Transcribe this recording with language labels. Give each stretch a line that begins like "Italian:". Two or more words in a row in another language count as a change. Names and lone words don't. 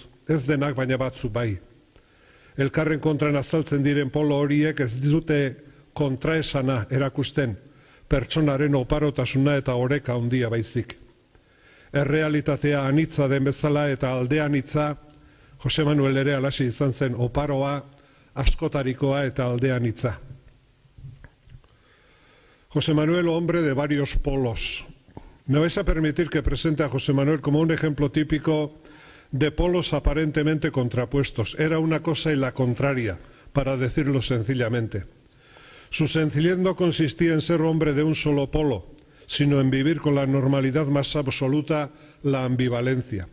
Basque: Ez denak baina batzu bai. Elkarren kontran azaltzen diren polo horiek ez dute kontraesana erakusten. pertsonaren oparotasuna eta oreka handia baizik. Errealitatea anitza den bezala eta aldean hitza, Jose Manuel ere halaxe izan zen, oparoa, askotarikoa eta aldean hitza.
Spanish: José Manuel, hombre de varios polos. Me vais a permitir que presente a José Manuel como un ejemplo típico de polos aparentemente contrapuestos. Era una cosa y la contraria, para decirlo sencillamente. Su sencillez no consistía en ser hombre de un solo polo, sino en vivir con la normalidad más absoluta la ambivalencia.